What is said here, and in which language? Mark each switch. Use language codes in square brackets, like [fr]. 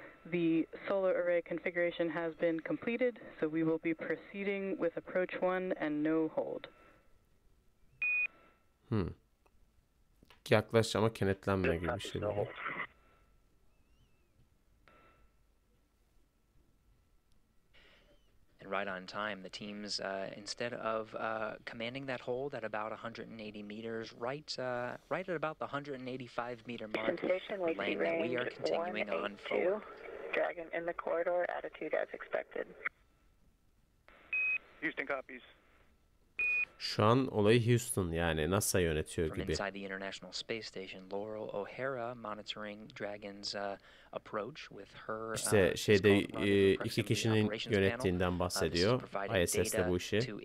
[en] The solar array configuration has been completed, so we will be proceeding with approach 1 and no hold. [tr] Yaklaş ama kenetlenme gibi bir şey. [en] Right on time, the teams, instead of commanding that hold at about 180 meters, right at about the 185 meter mark, laying that we are continuing on forward. Dragon in the corridor, attitude as expected. Houston copies. [tr] Şu an olayı Houston yani NASA yönetiyor gibi. [en] Inside the International Space Station, Laurel O'Hara monitoring Dragon's approach with her. [tr] İşte şeyde iki kişinin yönettiğinden bahsediyor. ISS'te bu işi.